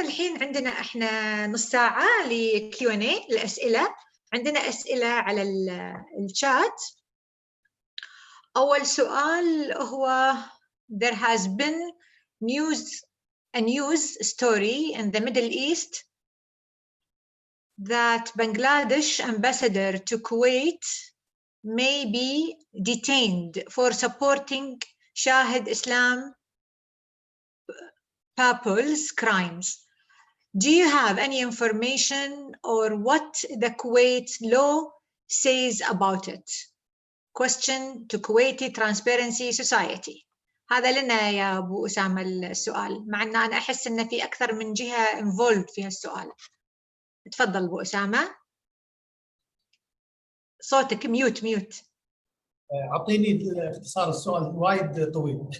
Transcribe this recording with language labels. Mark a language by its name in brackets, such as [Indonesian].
[Arabic] الحين عندنا احنا نص ساعة لQ&A الأسئلة. عندنا أسئلة على الشات. أول سؤال هو [English] there has been a news story in the Middle East that Bangladesh ambassador to Kuwait may be detained for supporting Shahid Islam People's crimes. Do you have any information or what the Kuwait law says about it? Question to Kuwaiti Transparency Society. [Arabic] هذا لنا يا أبو أسامة السؤال، مع أن أنا أحس أن في أكثر من جهة involved في هالسؤال. تفضل أبو أسامة. صوتك ميوت. أعطيني اختصار السؤال وايد طويل.